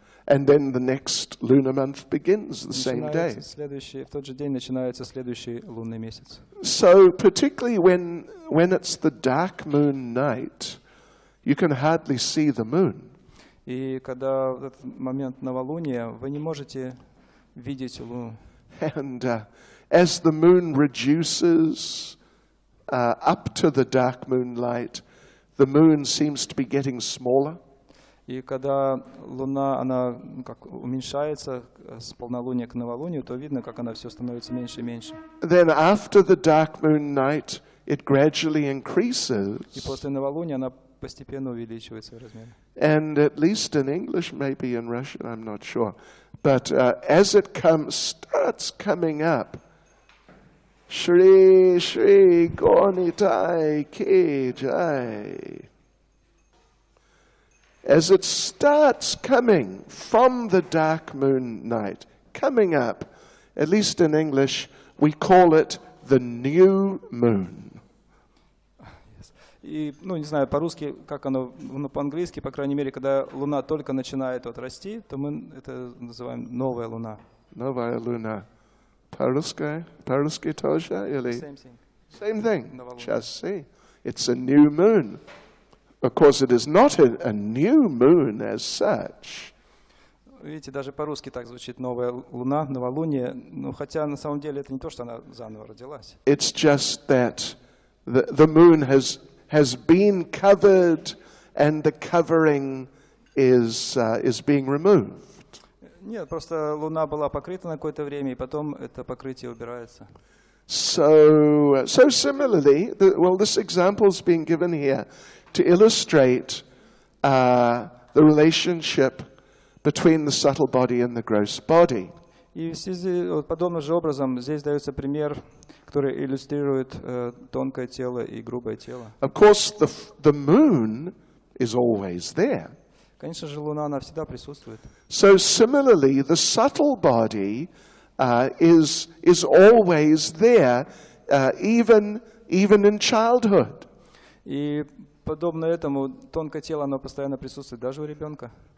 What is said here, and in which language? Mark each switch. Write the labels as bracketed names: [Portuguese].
[English] And then the next lunar month begins the same day. [Russian] В тот же день начинается следующий лунный месяц. [English] So particularly when it's the dark moon night, you can hardly see the moon. [Russian] И когда в этот момент новолуния, вы не можете видеть луну. [English] And as the moon reduces up to the dark moonlight, the moon seems to be getting smaller. [Russian] И когда луна, она как уменьшается с полнолуния к новолунию, то видно, как она все становится меньше и меньше. [English] Then after the dark moon night, it gradually increases. [Russian] И после новолуния она постепенно увеличивается в размере. [English] And at least in English, maybe in Russian, I'm not sure. But as it starts coming up, Shri Shri Gornitai Ki Jai. As it starts coming from the dark moon night, coming up, at least in English, we call it the new moon. [Russian] И, ну, не знаю, по-русски, как оно, ну, по-английски, по крайней мере, когда Луна только начинает вот расти, то мы это называем новая Луна. Новая Луна. По-русски тоже, или? [English] Same thing. Same thing. [Russian] Новолуния. [English] Just see. It's a new moon. Of course, it is not a new moon as such. [Russian] Видите, даже по-русски так звучит новая Луна, новолуние, ну, хотя на самом деле это не то, что она заново родилась. [English] It's just that the moon has been covered and the covering is being removed. [Russian] Нет, просто Луна была покрыта на какое-то время, и потом это покрытие убирается. [English] So similarly, this example is being given here to illustrate the relationship between the subtle body and the gross body. [Russian] И в связи, вот, подобным же образом здесь дается пример, который иллюстрирует тонкое тело и грубое тело. [English] Of course, the moon is always there. [Russian] Конечно же, Луна, она всегда присутствует. [English] So similarly, the subtle body is always there, even in childhood. [Russian] И подобно этому, тонкое тело, оно постоянно присутствует даже у ребенка.